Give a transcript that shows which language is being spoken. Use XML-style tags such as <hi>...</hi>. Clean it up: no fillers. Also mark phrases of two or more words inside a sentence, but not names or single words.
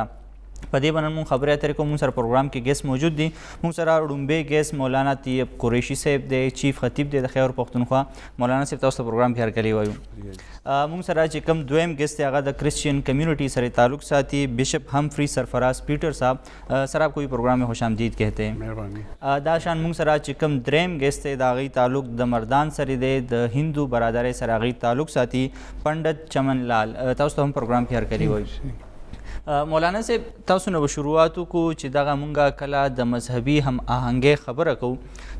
<ps>په دې باندې مونږ خبرې اترې کوو. مونږ سره پروګرام کې ګیس موجود دي. مونږ سره ړومبی ګیس مولانا طیب قریشي صاحب دی، چیف خطیب دی د خیبر پښتونخوا. مولانا صاحب تاسو ته پروګرام کې هرکلی وایو. مونږ سره چې کوم دویم ګیس دی هغه د کرسچین کمیونٹی سره تعلق ساتي بشپ همفری سرفراز پیټر صاحب.</ps> <ur>سر آپ کو بھی پروگرام میں خوش آمدید کہتے ہیں. مہربانی.</ur> <ps>دا شان مونږ سره چې کوم دریم ګیس دی د هغې تعلق د مردان سره دی د هندو برادرۍ سره هغې تعلق ساتي پنډت چمن لال. تاسو ته هم پروګرام کې هرکلی وایو. مولانا صاحب تاسو نه به شروعات وکړو چې دغه مونږه کله د مذهبي هم آهنګۍ خبره کوو.</ps>